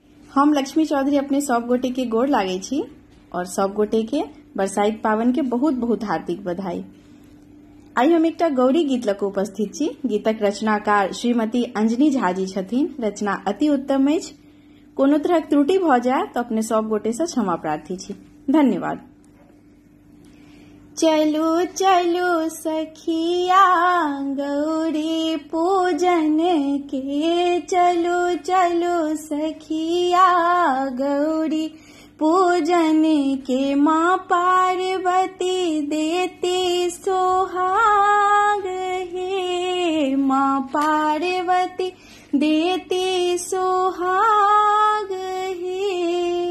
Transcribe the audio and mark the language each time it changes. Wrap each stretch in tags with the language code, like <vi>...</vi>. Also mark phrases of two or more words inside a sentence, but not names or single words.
<mai>हम लक्ष्मी चौधरी अपने सब गोटे के गोड़ लागे छी और सब गोटे के बरसाइत पावन के बहुत बहुत हार्दिक बधाई। आई हम एकटा गौरी गीत लक उपस्थित छी। गीतक रचनाकार श्रीमती अंजनी झा जी छथिन। रचना अति उत्तम अछि। कोनो तरहक त्रुटि भ जाय तो अपने सब गोटे से क्षमा प्रार्थी छी। धन्यवाद। चलो चलो सखिया गौरी पूजन के, चलो चलो सखिया गौरी पूजन के, माँ पार्वती देती सोहाग हे, माँ पार्वती देती सोहाग हे।</mai>